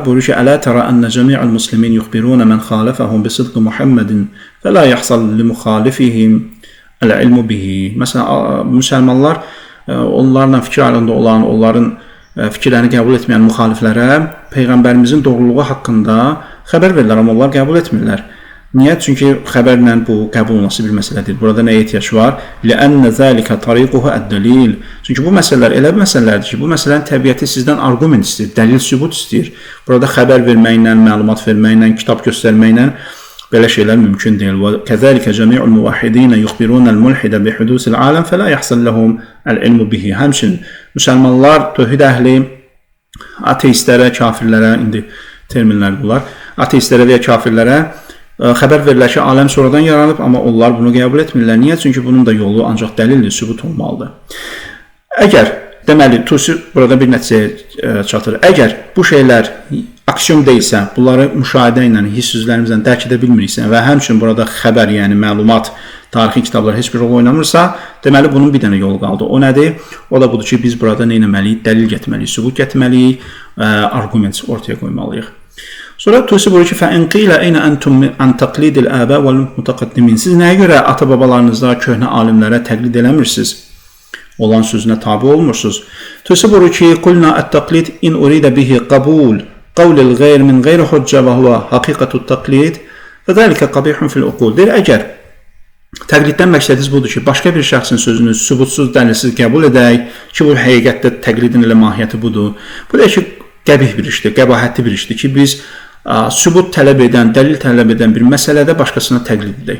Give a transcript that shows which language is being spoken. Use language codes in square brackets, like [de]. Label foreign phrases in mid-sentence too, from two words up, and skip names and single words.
[az] Buyurur ki, [ar] ألا ترى أن جميع المسلمين يخبرون من خالفهم بصدق محمد ولا يحصل لمخالفيهم العلم به. [az] Məsələn, müsəlmanlar onlarla fikir ayrılığında olan, onların fikirlərini qəbul etməyən müxaliflərə Peyğəmbərimizin doğruluğu haqqında xəbər verirlər, amma onlar qəbul etmirlər. Niyə? Çünki xəbərlə bu qəbul olması bir məsələdir. Burada nəyə ehtiyac var? [ar] لِأَنَّ ذَلِكَ طَرِيقُهُ الدَّلِيلِ [az] Çünki bu məsələlər elə bir məsələlərdir ki, bu məsələnin təbiəti sizdən arqument istəyir, dəlil sübut istəyir. Burada xəbər verməklə, məlumat verməklə, kitab göstərməklə belə şeylər mümkün deyil. [ar] وَكَذَلِكَ جَمِيعُ الْمُوَحِّدِينَ يُخْبِرُونَ الْمُلْحِدَ بِحُدُوثِ الْعَالَمِ فَلَا يَحْصَلْ لَهُمْ الْعِلْمُ بِهِ [az] Həmçinin müsəlmanlar, tövhid əhli, ateistlərə, kafirlərə, indi terminlər bunlar, ateistlərə və ya kafirlərə xəbər verirlər ki, aləm sonradan yaranıb, amma onlar bunu qəbul etmirlər. Niyə? Çünki bunun da yolu ancaq dəlildir, sübut olmalıdır. Əgər, deməli, Tusi burada bir nəticəyə çatır. Əgər bu şeylər aksiyon deyilsə, bunları müşahidə ilə, hiss üzvlərimizlə dərk edə bilmiriksə və həmçinin burada xəbər, yəni məlumat, tarixi kitablar heç bir rol oynamırsa, deməli, bunun bir dənə yolu qaldı. O nədir? O da budur ki, biz burada nə etməliyik? Dəlil gətirməliyik, sübut gətirməliyik, argument ortaya qoymalıyıq. Sonra Tusi buyurur ki, [ar] فَاِنْ قِيلَ اَيْنَ أَنْتُمْ عَنْ تَقْلِيدِ الْآبَى وَالْمُتَقَدِّمِينَ [az] Siz nəyə görə ata-babalarınızda köhnə alimlərə təqlid eləmirsiniz? Olan sözünə tabi olmursunuz. Tusi buyurur ki, [ar] قُلْنَا التَّقْلِيدِ اِنْ اُرِيدَ بِهِ قَبُولِ قَوْلِ الْغَيْرِ مِنْ غَيْرِ حُجَّةِ وَهُوَ حَقِيقَةُ التَّقْلِيدِ فَذَلِكَ قَبِيحٌ فِي الْعُقُولِ [az] Deyir, əgər təqliddən məqsədiniz budur ki, başqa bir şəxsin sözünü sübutsuz, dəlilsiz qəbul edək ki, bu həqiqətdə təqlidin elə mahiyyəti budur. Bu da ki, qəbih bir işdir, qəbahətli bir işdir ki, biz sübut tələb edən, dəlil tələb edən bir məsələdə başqasına təqlid edək.